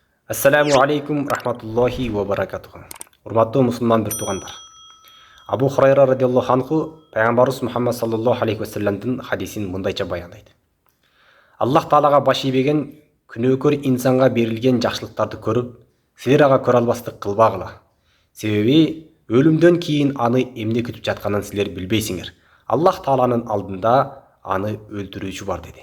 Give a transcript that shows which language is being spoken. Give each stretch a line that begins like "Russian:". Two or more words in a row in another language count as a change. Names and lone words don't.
Arabic: السلام عليكم رحمة الله وبركاته.
Kyrgyz: Урматтуу мусулман бир туугандар. Абу Хурайра
Arabic: رضي الله عنه
Kyrgyz: Пайгамбарыбыз Мухаммад
Arabic: صلى الله عليه وسلم
Kyrgyz: хадисин мындайча баяндайт. Аллах Таалага баш ийбеген күнөөкөр инсанга берилген жакшылыктарды көрүп, силер ага көрө албастык кылбагыла. Себеби өлүмдөн кийин аны эмне күтүп жатканын силер билбейсиңер. Аллах Тааланын алдында аны өлтүрүүчү бар деди.